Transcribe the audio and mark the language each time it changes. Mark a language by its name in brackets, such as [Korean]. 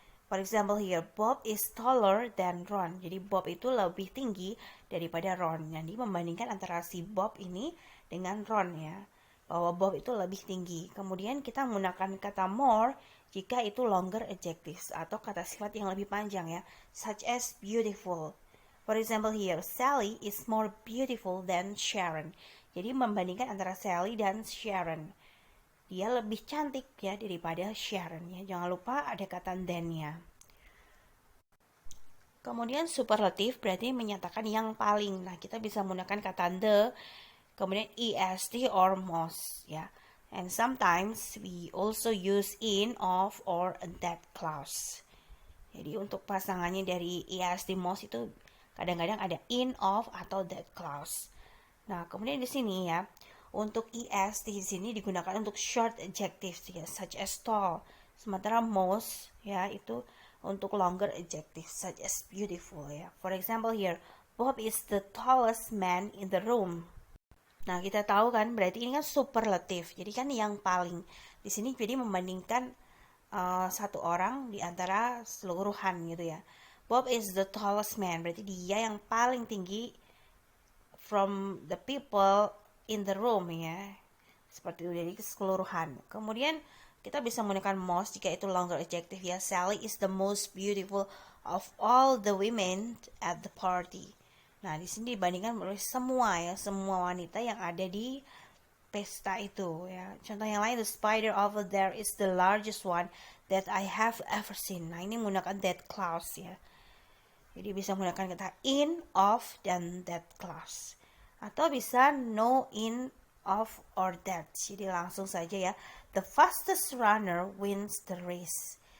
[English] For example here, Bob is taller than Ron. [Indonesian] Jadi Bob itu lebih tinggi daripada Ron. Jadi membandingkan antara si Bob ini dengan Ron ya. Bahwa Bob itu lebih tinggi. Kemudian kita menggunakan kata more jika itu longer adjectives atau kata sifat yang lebih panjang ya. [English] Such as beautiful. For example here, Sally is more beautiful than Sharon. [Indonesian] Jadi membandingkan antara Sally dan Sharon. Dia lebih cantik ya daripada Sharon ya. Jangan lupa ada kata than-nya. Kemudian superlatif berarti menyatakan yang paling. Nah, kita bisa menggunakan kata the, kemudian est or most ya. [English] And sometimes we also use in, of, or that clause. [Indonesian] Jadi untuk pasangannya dari est, most itu kadang-kadang ada in, of, atau that clause. Nah, kemudian di sini ya, untuk est di sini digunakan untuk short adjectives ya, [English] such as tall. [Indonesian] Sementara most ya itu untuk longer adjectives [English] such as beautiful [Indonesian] ya. [English] For example here, Bob is the tallest man in the room. [Indonesian] Nah, kita tahu kan berarti ini kan superlatif. Jadi kan yang paling. Di sini jadi membandingkan satu orang di antara seluruhan gitu ya. [English] Bob is the tallest man, [Indonesian] berarti dia yang paling tinggi [English] from the people in the room ya. [Indonesian] Seperti itu, jadi keseluruhan. Kemudian kita bisa menggunakan most jika itu longer adjective ya. [English] Sally is the most beautiful of all the women at the party. [Indonesian] Nah, di sini dibandingkan oleh semua ya, semua wanita yang ada di pesta itu ya. Contoh yang lain, [English] the spider over there is the largest one that I have ever seen. [Indonesian] Nah, ini menggunakan that clause ya. Jadi bisa menggunakan kata in, of, dan that clause. Atau bisa no, in, of, or that. Jadi langsung saja ya. [English] The fastest runner wins the race.